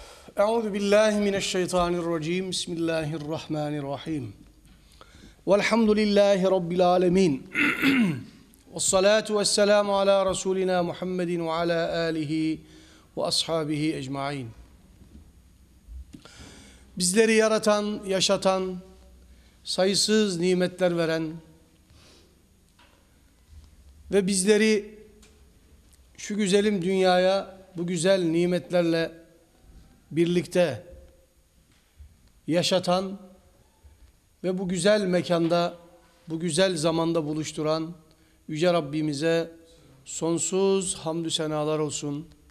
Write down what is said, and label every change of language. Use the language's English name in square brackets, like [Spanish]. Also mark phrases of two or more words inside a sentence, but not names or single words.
[Arabic] أعوذ بالله من الشيطان الرجيم. بسم الله الرحمن الرحيم. والحمد لله رب العالمين. والصلاة والسلام على رسولنا محمد وعلى آله وأصحابه أجمعين. [Turkish] Bizleri yaratan, yaşatan, sayısız nimetler veren ve bizleri şu güzelim dünyaya bu güzel nimetlerle birlikte yaşatan ve bu güzel mekanda, bu güzel zamanda buluşturan Yüce Rabbimize sonsuz hamdü senalar olsun.